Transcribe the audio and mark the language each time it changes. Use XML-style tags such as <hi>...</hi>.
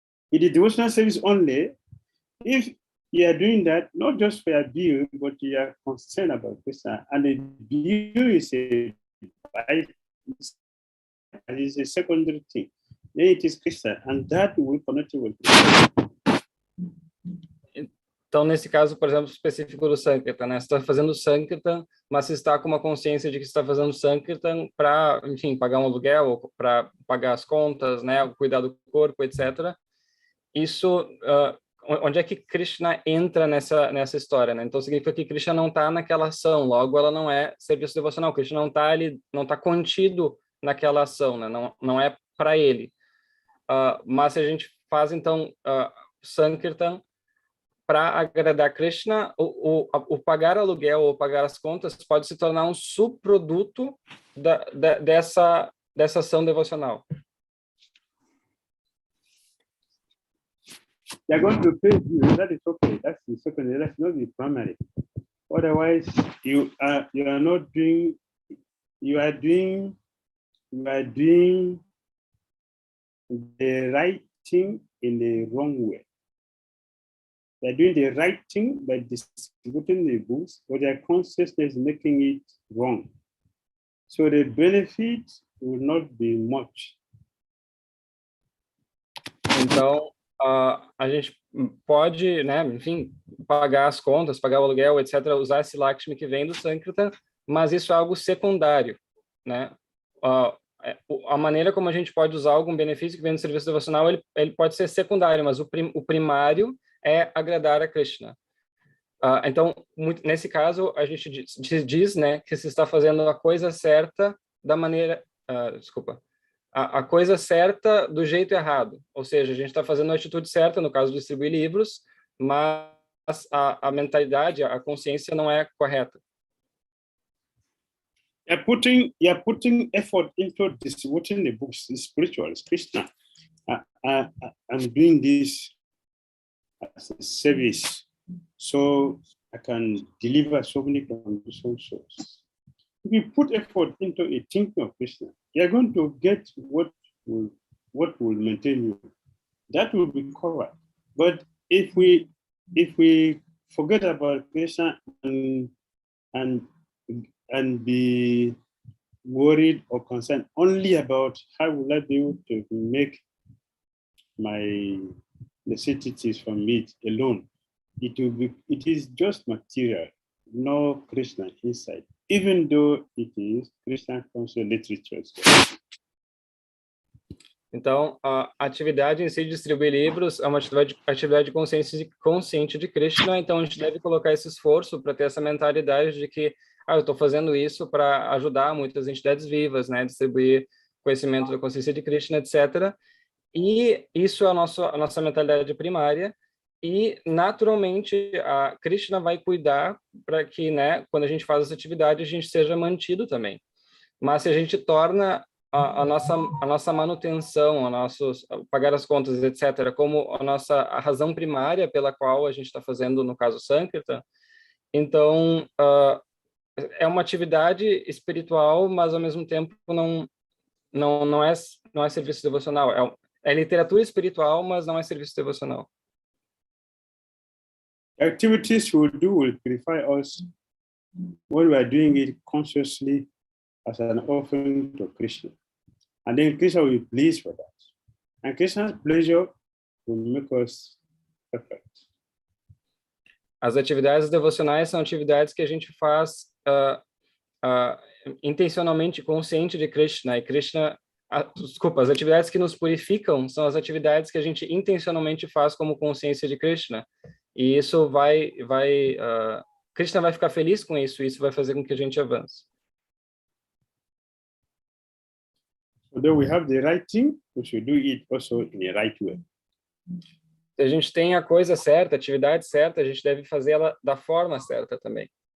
<en>It is devotional service only if you are doing that not just for your bill, but you are concerned about Krishna, and the bill is a secondary thing. Then it is Krishna, and that will connect you with Krishna.</en> <pt>Então, nesse caso, por exemplo, específico do Sankirtan, né? Você está fazendo Sankirtan, mas você está com uma consciência de que você está fazendo Sankirtan para, enfim, pagar um aluguel, ou para pagar as contas, né? Cuidar do corpo, etc. Isso, onde é que Krishna entra nessa história, né? Então, significa que Krishna não está naquela ação, logo ela não é serviço devocional. Krishna não está ali, não está contido naquela ação, né? Não é para ele. Mas se a gente faz, então, Sankirtan para agradar Krishna, o pagar aluguel ou pagar as contas pode se tornar um subproduto dessa ação devocional.</pt> <en>They are going to pay you. That is okay. That's the secondary. That's not the primary. Otherwise, you are not doing. You are doing the right thing in the wrong way. They're doing the right thing by distributing the books, but their consciousness is making it wrong. So the benefit will not be much.</en> <pt>Então, a gente pode, né, enfim, pagar as contas, pagar o aluguel, etc., usar esse Lakshmi que vem do Sankirtan, mas isso é algo secundário, né? A maneira como a gente pode usar algum benefício que vem do serviço devocional, ele pode ser secundário, mas o primário é agradar a Krishna. Então, nesse caso, a gente diz, né, que se está fazendo a coisa certa da maneira... a coisa certa do jeito errado. Ou seja, a gente está fazendo a atitude certa, no caso de distribuir livros, mas a mentalidade, a consciência não é correta.</pt> <en>You're putting effort into distributing the books, the spirituals, Krishna. I'm doing this as a service, so I can deliver so many souls. If you put effort into a thinking of Krishna, you're going to get what will maintain you. That will be covered. But if we forget about Krishna and be worried or concerned only about how will I be able to make my necessities from it alone, it is just material, no Krishna inside, even though it is Krishna conscious literature.</en> <pt>Então, a atividade em si de distribuir livros é uma atividade consciente de Krishna, então a gente deve colocar esse esforço para ter essa mentalidade de que eu estou fazendo isso para ajudar muitas entidades vivas, né, distribuir conhecimento da consciência de Krishna, etc. E isso é a nossa mentalidade primária, e naturalmente a Krishna vai cuidar para que, né, quando a gente faz essa atividade, a gente seja mantido também. Mas se a gente torna a nossa manutenção, pagar as contas, etc., como a razão primária pela qual a gente está fazendo, no caso, Sankirtan, então é uma atividade espiritual, mas ao mesmo tempo não é serviço devocional. É literatura espiritual, mas não é serviço devocional.</pt> <en>Activities we do will purify us when we are doing it consciously as an offering to Krishna. And then Krishna will be pleased with that. And Krishna's pleasure will make us perfect.</en> <pt>As atividades devocionais são atividades que a gente faz intencionalmente consciente de Krishna. E Krishna, as atividades que nos purificam são as atividades que a gente intencionalmente faz como consciência de Krishna. E isso vai Krishna vai ficar feliz com isso, e isso vai fazer com que a gente avance.</pt> <en>Although we have the right thing, we should do it also in the right way.</en> <pt>Se a gente tem a coisa certa, a atividade certa, a gente deve fazer ela da forma certa também.</pt>